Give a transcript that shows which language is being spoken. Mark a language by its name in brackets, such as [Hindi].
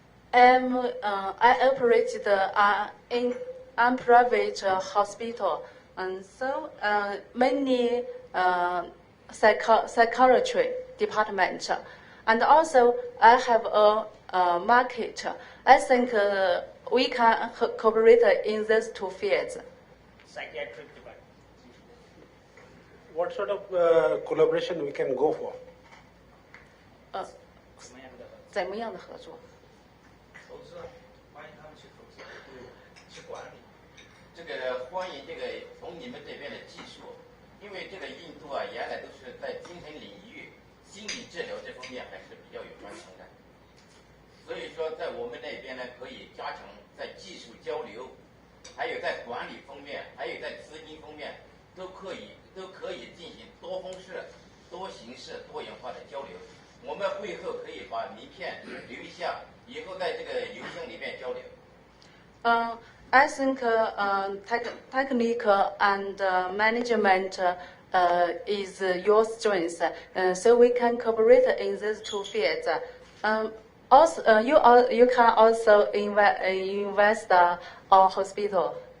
[English] I operated in a private hospital, and so many psychiatry department, and also I have a market. I think we can cooperate in these two fields. Psychiatric department. What sort of collaboration we can go for? [Chinese] 怎么样的合作？投资，欢迎他们去投资，去管理。这个欢迎这个从你们这边的技术，因为这个印度啊，原来都是在精神领域、心理治疗这方面还是比较有专长的，所以说在我们那边呢，可以加强在技术交流，还有在管理方面，还有在资金方面，都可以进行多方式、多形式、多元化的交流。我们会后可以把名片留下，以后在这个邮箱里面交流。 [English] I think technical and management is your strength, so we can cooperate in these two fields. Also, you can also invest our hospital.